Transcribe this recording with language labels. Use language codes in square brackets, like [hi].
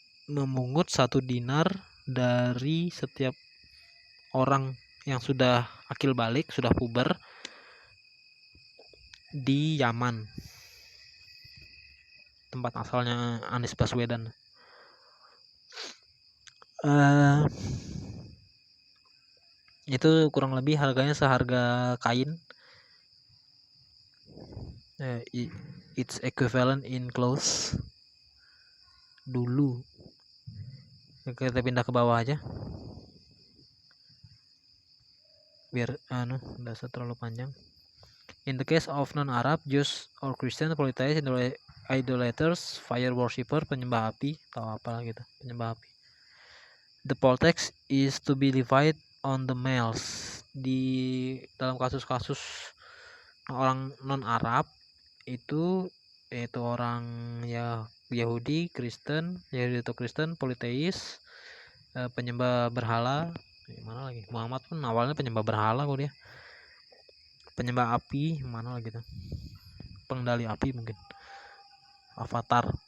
[id] Memungut 1 dinar dari setiap orang yang sudah akil balik, sudah puber di Yaman, tempat asalnya Anies Baswedan. Itu kurang lebih harganya seharga kain. [en] its equivalent in clothes [id] dulu. Kita pindah ke bawah aja biar enggak terlalu panjang. [en] In the case of non-Arab, Jews or Christian, polytheists, idolaters, fire worshipper, [id] penyembah api, atau apa gitu, penyembah api. [en] The poll tax is to be levied on the males. [id] Di dalam kasus-kasus orang non-Arab itu yaitu orang ya Yahudi, Kristen, Yahudi atau Kristen, politeis, penyembah berhala. Mana lagi? Muhammad pun awalnya penyembah berhala kok dia. Penyembah api, mana lagi tuh? Pengendali api mungkin. Avatar.